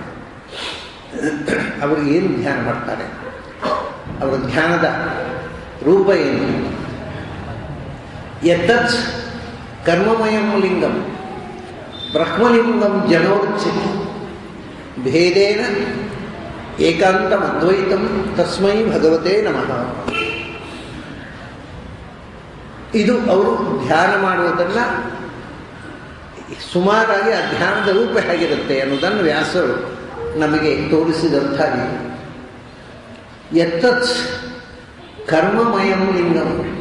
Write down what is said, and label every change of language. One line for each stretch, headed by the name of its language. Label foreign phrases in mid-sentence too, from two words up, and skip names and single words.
Kannada: ಅವರು ಏನು ಧ್ಯಾನ ಮಾಡ್ತಾರೆ? ಅವರ ಧ್ಯಾನದ ರೂಪ ಏನು?
Sanskrit: ಯತತ್ ಕರ್ಮಮಯಂ ಲಿಂಗಂ ಬ್ರಹ್ಮಲಿಂಗಂ ಜನೋರ್ಚಿತ ಭೇದೇನ ಏಕಾಂತಂ ಅದ್ವೈತಂ ತಸ್ಮೈ ಭಗವತೆ ನಮಃ.
Kannada: ಇದು ಅವರು ಧ್ಯಾನ ಮಾಡುವುದನ್ನು ಸುಮಾರಾಗಿ ಆ ಧ್ಯಾನದ ರೂಪ ಹೇಗಿರುತ್ತೆ ಅನ್ನೋದನ್ನು ವ್ಯಾಸರು ನಮಗೆ ತೋರಿಸಿದಂಥ
Sanskrit: ಯತ್ತತ್ ಕರ್ಮಮಯಂ ಲಿಂಗಂ.